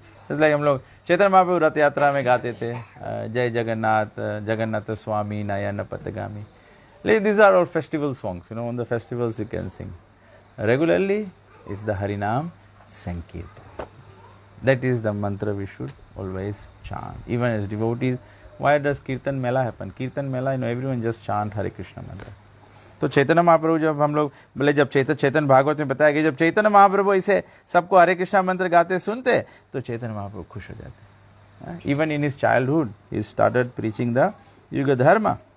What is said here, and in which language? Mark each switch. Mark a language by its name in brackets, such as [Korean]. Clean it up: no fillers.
[Hindi] इसलिए हम लोग चैतन्य महाप्रभु रथ यात्रा में गाते थे, जय जगन्नाथ जगन्नाथ स्वामी नयन पथगामी। [English] These are all festival songs, you know, on the festivals you can sing. Regularly is the Harinam Sankirtan. That is the mantra we should always chant, even as devotees. Why does Kirtan Mela happen? Kirtan Mela, you know, everyone just chant Hare Krishna mantra. [Hindi] तो चैतन्य महाप्रभु जब हम लोग बोले, जब चैतन्य भागवत में बताया कि जब चैतन्य महाप्रभु इसे सबको हरे कृष्णा मंत्र गाते सुनते तो चैतन्य महाप्रभु खुश हो जाते। [English] Even in his childhood he started preaching the yuga dharma.